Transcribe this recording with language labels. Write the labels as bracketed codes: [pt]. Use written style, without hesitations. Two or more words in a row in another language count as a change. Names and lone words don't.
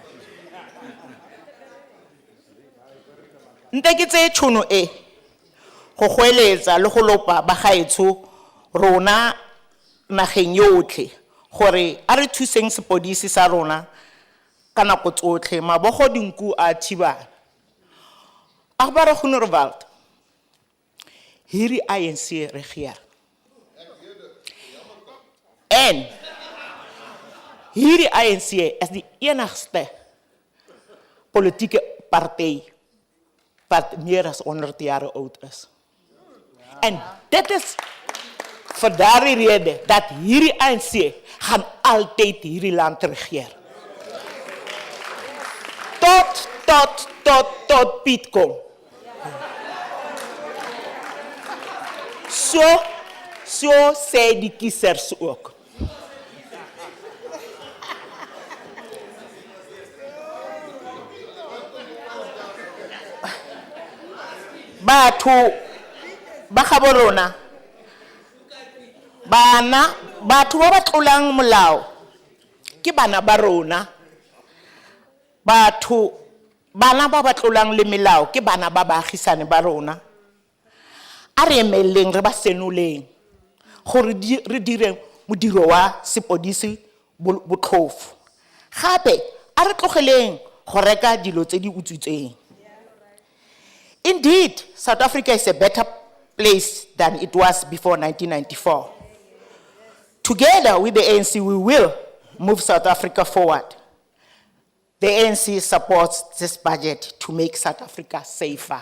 [tn] Nte ke tse tšhono e go goeletsa le go lopa ba gaetsho rona nageng yotlhe gore a re thuseng sepodisi sa rona ka nako tsotlhe mabogo dinku a thibana Agbara Groenewald [af] hierdie ANC regeer en hierdie ANC is die enigste politieke party wat meer as 100 jaar oud is. En dit is vir daardie rede dat hierdie ANC gaan altyd hierdie land regeer. Tot Piet kom. So sê die kiesers ook. [tn] Batho ba gabo rona batho ba ba tlolang molao ke bana ba rona bana ba ba tlolang le melao ke bana ba baagisane ba rona a re emeleng re ba senoleng gore re dire modiro wa sepodisi botlhofu gape a re tlogeleng go reka dilo tse di utswitseng. [en] Indeed, South Africa is a better place than it was before 1994. Together with the ANC, we will move South Africa forward. The ANC supports this budget to make South Africa safer.